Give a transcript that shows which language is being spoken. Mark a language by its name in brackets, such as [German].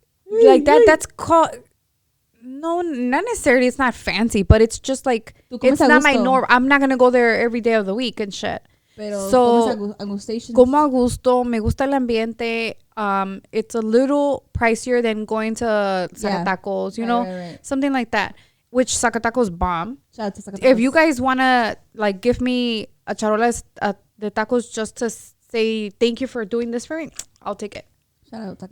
[English] Like that's called no, not necessarily. It's not fancy, but it's just like it's not my norm. I'm not gonna go there every day of the week and shit. [Spanish] So como a gusto, me gusta el ambiente. [English] It's a little pricier than going to Zacatacos, you know, right. Something like that. Which Zacatacos bomb. Shout out to Zacatacos. If you guys wanna like give me a [Spanish] charola de tacos [English] just to say thank you for doing this for me, I'll take it. Shout out, Zacatacos.